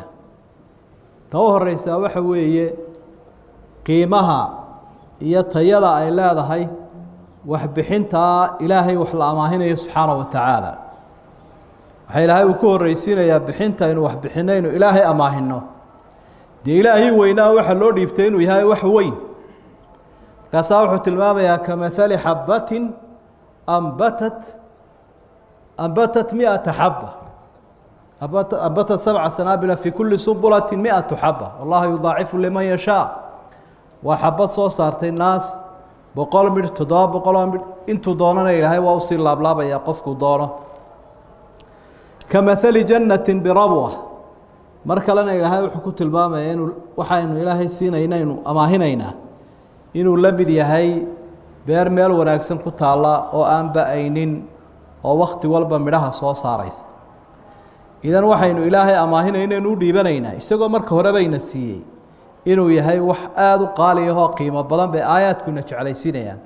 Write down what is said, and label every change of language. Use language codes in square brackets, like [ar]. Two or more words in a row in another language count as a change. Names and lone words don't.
[so] ta horeysa waxa weeye qiimaha iyo tayada ay leedahay waxbixinta ilaahay wax la amaahinayo [ar] سبحانه وتعالى. [so] waxa ilaahay uu ku horeysiinayaa bixinta inuu wax bixinayno ilaahay amaahino. dee ilaahay weynaa waxa loo dhiibtay inuu yahay wax weyn. [ar] markaasaa wuxuu tilmaamayaa كمثل حبة أنبتت 100 حبة أنبتت 7 سنابل في كل سنبلة 100 حبة والله يضاعف لمن يشاء. [so] وحبت soo saartay naas 100 mir 700 mir intuu doonana ilaahay waa u sii laablaabaya qofku doono. [ar] كمثل جنة بربوة [so] mar kalena ilaahay wuxuu ku tilmaamayaa inuu waxaynu ilaahay siinayno amaahinayna inuu la mid yahay beer meel wanaagsan ku taala oo aan ba'aynin oo waqti walba midhaha soo saaraysa. idan waxaynu ilaahay amaahinayno inuu dhiibanaynaa isagoo marka hore bayna siiyay inuu yahay wax aad u qaali ah oo qiimo badan bay aayaadkuna jeclaysiinayaan.